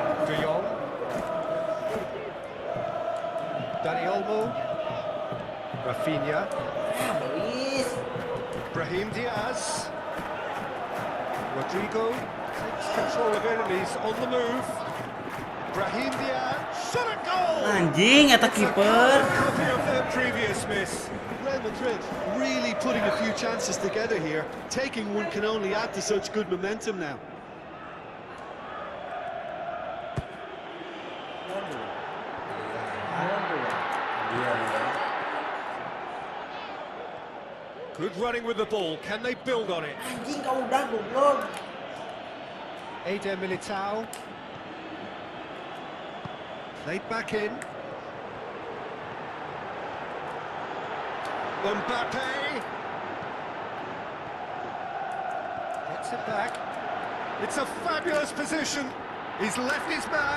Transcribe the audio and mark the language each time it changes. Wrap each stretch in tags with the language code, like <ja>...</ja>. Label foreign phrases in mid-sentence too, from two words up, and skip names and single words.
<en>De Jong. Dani Olmo. Rafinha. Belis. Brahim Diaz. Rodrigo takes control of enemies on the move. Brahim Diaz. Shot a goal!</en> <su>Anjing, eta kiper.</su> <en>Copy of their previous miss. Real Madrid really putting a few chances together here. Taking one can only add to such good momentum now. Good running with the ball. Can they build on it?</en> <id>Anjing, kau udah goblok.</id> <en>Eder Militao. Played back in. Mbappe. Gets it back. It's a fabulous position. He's left his man.</en>